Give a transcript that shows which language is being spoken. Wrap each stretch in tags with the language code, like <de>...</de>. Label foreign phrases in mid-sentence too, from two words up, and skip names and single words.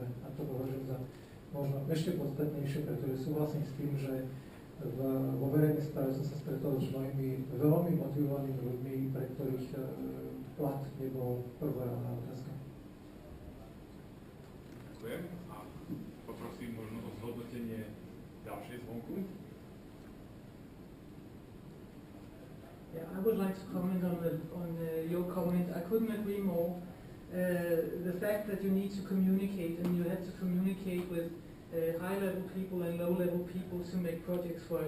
<sk>A to považujem za možno ešte podstatnejšie, pretože súhlasím s tým, že vo verejnej správe som sa stretol s mnohými veľmi motivovanými ľuďmi, pre ktorých plat nebol prvoradá otázka. Ďakujem a poprosím možno o zhodnotenie ďalšej zvonku.</sk> <en>Yeah, I would like to comment on your comment. I couldn't agree more. The fact that you need to communicate, and you have to communicate with high-level people and low-level people to make projects work.</en>